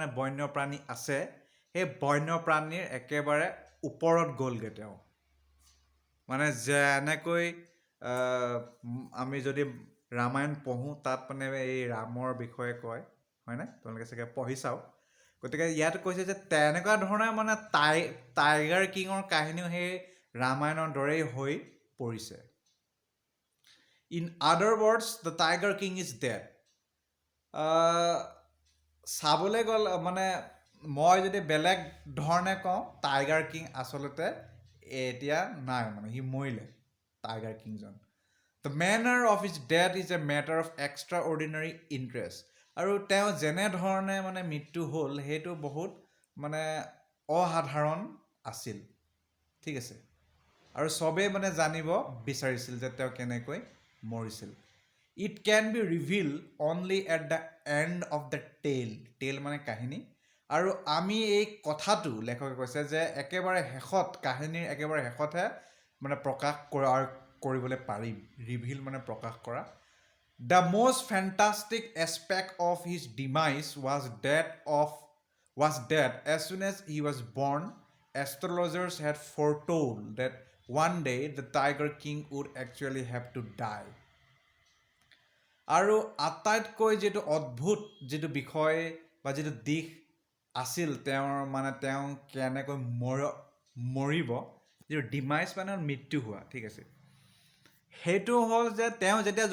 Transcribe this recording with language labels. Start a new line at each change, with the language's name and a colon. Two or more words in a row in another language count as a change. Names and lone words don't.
Assamese: বন্যপ্ৰাণী আছে সেই বন্যপ্ৰাণীৰ একেবাৰে ওপৰত গ'লগৈ তেওঁ মানে যেনেকৈ আমি যদি ৰামায়ণ পঢ়োঁ তাত মানে এই ৰামৰ বিষয়ে কয় হয়নে তোমালোকে চাগে পঢ়ি চাওক গতিকে ইয়াত কৈছে যে তেনেকুৱা ধৰণে মানে টাইগাৰ কিঙৰ কাহিনীও সেই ৰামায়ণৰ দৰেই হৈ পৰিছে
English: in other words the Tiger King is dead
Assamese: চাবলৈ গ'লে মানে মই যদি বেলেগ ধৰণে কওঁ টাইগাৰ কিং আচলতে এতিয়া নাই মানে সি মৰিলে টাইগাৰ কিংজন
English: the manner of is death is a matter of extra ordinary interest
Assamese: আৰু তেওঁ যেনেধৰণে মানে মৃত্যু হ'ল সেইটো বহুত মানে অসাধাৰণ আছিল ঠিক আছে আৰু চবেই মানে জানিব বিচাৰিছিল যে তেওঁ কেনেকৈ মৰিছিল
English: it can be reveal only at the end of the tale
Assamese: মানে কাহিনী আৰু আমি এই কথাটো লেখকে কৈছে যে একেবাৰে শেষত কাহিনীৰ একেবাৰে শেষতহে মানে প্ৰকাশ কৰিবলৈ পাৰিম ৰিভিল মানে প্ৰকাশ কৰা
English: দ্য most fantastic aspect of his demise was that as soon as he was born astrologers had foretold that one day the Tiger King would actually have to die
Assamese: আৰু আটাইতকৈ যিটো অদ্ভুত যিটো বিষয় বা যিটো দিশ আছিল তেওঁৰ মানে তেওঁ কেনেকৈ মৰিব যিটো ডিমাইজ মানে মৃত্যু হোৱা ঠিক আছে সেইটো হ'ল যে তেওঁ যেতিয়া